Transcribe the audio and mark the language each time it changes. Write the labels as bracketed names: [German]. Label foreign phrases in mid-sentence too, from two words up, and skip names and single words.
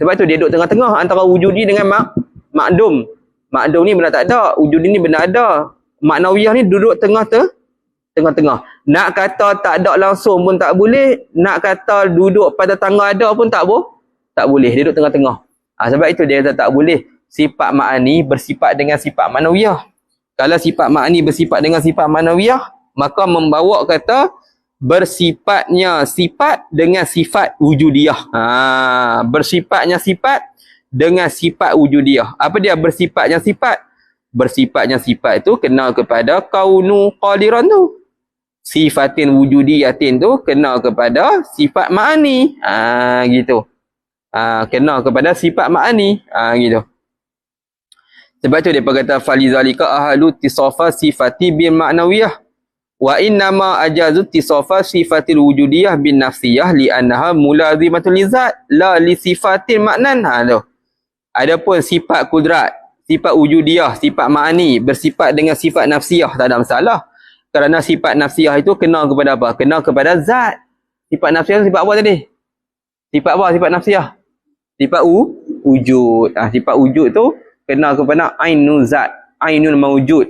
[Malay] Sebab tu dia duduk tengah-tengah antara wujudi dengan ma'dum. Ma'dum ni benda tak ada. Wujudi ni benda ada. Ma'nawiyah ni duduk tengah-tengah. Nak kata tak ada langsung pun tak boleh. Nak kata duduk pada tangga ada pun tak boleh. Dia duduk tengah-tengah. Sebab itu dia kata tak boleh sifat ma'ani bersifat dengan sifat ma'nawiyah. Kalau sifat ma'ani bersifat dengan sifat ma'nawiyah, maka membawa kata bersifatnya sifat dengan sifat wujudiyah. Bersifatnya sifat dengan sifat wujudiyah. Apa dia bersifatnya sifat? Bersifatnya sifat itu kena kepada [Arabic] كونه قادرا [Malay] tu. [Arabic] صفة وجودية [Malay] tu kena kepada sifat ma'ani. Gitu. Kena kepada sifat ma'ani. Gitu. Sebab tu dia kata [Arabic] فلذلك أهل اتصاف الصفة بالمعنوية. وإنما جاز اتصاف الصفة الوجودية بالنفسية لأنها ملازمة للذات لا لصفة معنى. Tu. [Malay] Adapun sifat kudrat, sifat wujudiyah, sifat ma'ani bersifat dengan sifat nafsiyah tak ada masalah. Kerana sifat nafsiyah itu kena kepada apa? Kena kepada zat. Sifat nafsiyah sifat apa tadi? Sifat apa sifat nafsiyah? Sifat wujud. Sifat wujud tu kena kepada [Arabic] عين الذات، عين الموجود.